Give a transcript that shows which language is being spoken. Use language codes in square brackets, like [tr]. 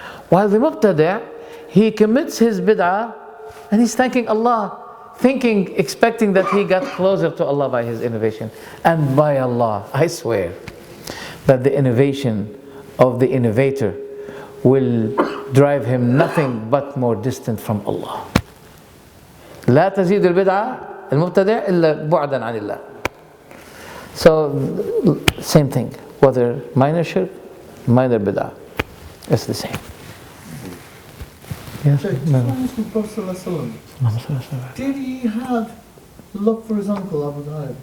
[en] While the mubtadi', he commits his bid'ah and he's thanking Allah, expecting that he got closer to Allah by his innovation. And by Allah, I swear that the innovation of the innovator will drive him nothing but more distant from Allah. [ar] لا تزيد البدعة المبتدع إلا بعدا عن الله. [en] So, same thing, whether minor shirk, minor bid'ah, it's the same. Yes. Sheikh, just want to ask the Prophet, did he have love for his uncle Abu Talib?